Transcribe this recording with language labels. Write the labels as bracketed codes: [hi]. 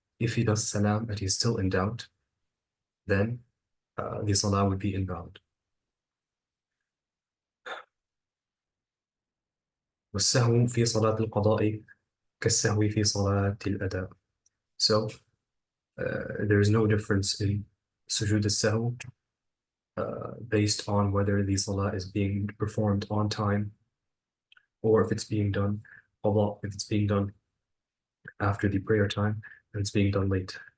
[en] If he does salam and he's still in doubt, then the salah would be invalid. [ar] والسهو في صلاة القضاء كالسهو في صلاة الأداء. [en] So there is no difference in sujood al-sahw based on whether the salah is being performed on time or if it's being done if it's being done after the prayer time and it's being done late.